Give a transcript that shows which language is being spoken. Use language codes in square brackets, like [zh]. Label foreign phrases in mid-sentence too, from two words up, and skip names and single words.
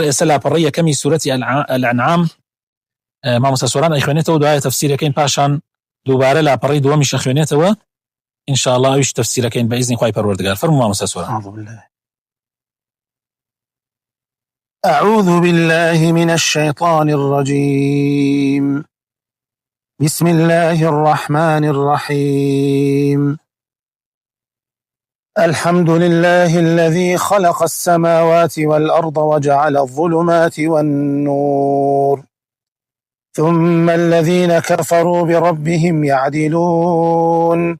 [ckb] ئێستا لاپەڕەی یەکەمی سوورەتی الأنعام مامۆستا سۆران ئەیخوێنێتەوە، دوای تەفسیرەکەین، پاشان دووبارە لاپەڕەی دووەمیش ئەخوێنێتەوە ئینشاءالله، ئەویش تەفسیرەکەین بەئیزنی خۆی پەروەردگار. فەرموو مامۆستا سۆران. [ar] أعوذ بالله من الشيطان الرجيم. بسم الله الرحمن الرحيم. الحمد لله الذي خلق السماوات والأرض وجعل الظلمات والنور ثم الذين كفروا بربهم يعدلون.